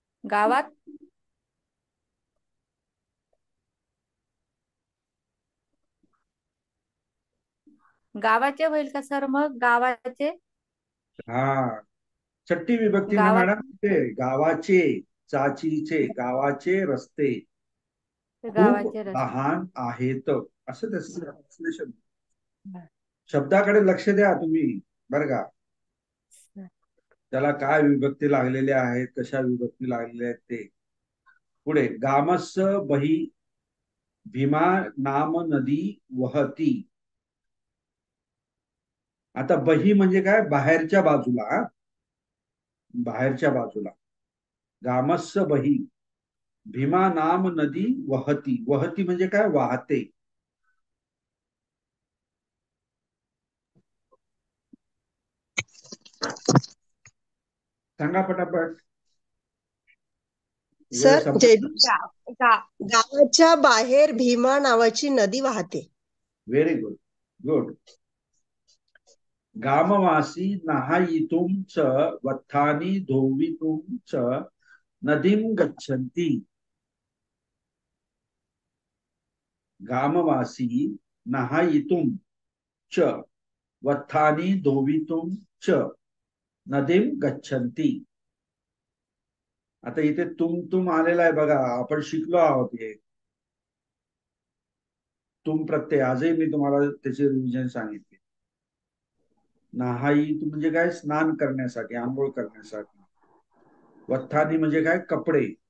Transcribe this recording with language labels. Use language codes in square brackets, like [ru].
[mr] गावात गावाचे होईल का सर मग, गावाचे. हा, छट्टी विभक्ती ना गावात मॅडम. ते गावाचे, चाचीचे, गावाचे रस्ते खूप गावाचे रस्ते. लहान आहेत असं त्याचं translation. शब्दाकडे लक्ष द्या तुम्ही बरं का. त्याला काय विभक्ती लागलेल्या आहेत, कशा विभक्ती लागलेल्या आहेत ते. [pi] पुढे गामस्स बही भीमा नाम नदी वहती. [mr] आता बही म्हणजे काय, बाहेरच्या बाजूला. बाहेरच्या बाजूला. [pi] गामस्स बही भीमा नाम नदी वहती. [mr] वहती म्हणजे काय, वाहते. सांगा पटापट. सर गावाच्या बाहेर भीमा नावाची नदी वाहते. [en] Very good, good. [pi] गामवासी नाहायितुं च वत्थानि धोवितुं च नदीं गच्छन्ति. गामवासी नाहायितुं च वत्थानि धोवितुं च नदीं गच्छन्ति. [mr] आता इथे तुम आलेला आहे बघा, आपण शिकलो आहोत हे. तुम प्रत्यय आजही मी तुम्हाला त्याचे रिव्हिजन सांगितले. नाहाई म्हणजे काय, स्नान करण्यासाठी, आंघोळ करण्यासाठी. वत्थानी म्हणजे काय, कपडे.